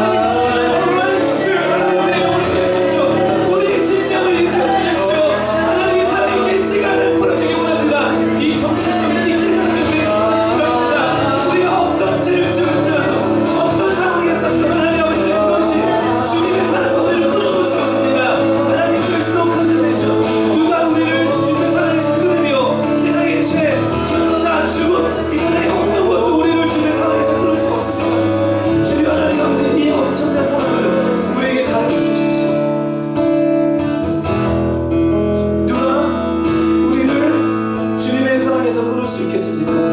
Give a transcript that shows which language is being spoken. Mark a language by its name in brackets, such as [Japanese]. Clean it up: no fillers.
[Korean] 하나님 스피릿 하나님 우리 영혼을 깨워주십시오. 우리 심령을 일으켜주십시오. 하나님의 사랑의 시간을 풀어주기 원합니다. 이 정체성이 이 깨달음을 위해서 원합니다. 우리가 어떤 죄를 지을지라도 어떤 상황에서도 하나님 아버지 그것이 주님의 사랑과 우리를 끌어올 수 없습니다. 하나님, [English] there's no condemnation. [Korean] 누가 우리를 주님의 사랑에서 끊으며 세상의 죄, 천사, 죽음, 이 세상의 어떤 것도 우리를 주님의 사랑에서 끊을 수 없습니다. 주님 하나님 아버지, 이 엄청난 사랑을 우리에게 가르쳐 주십시오. 누가 우리를 주님의 사랑에서 끊을 수 있겠습니까?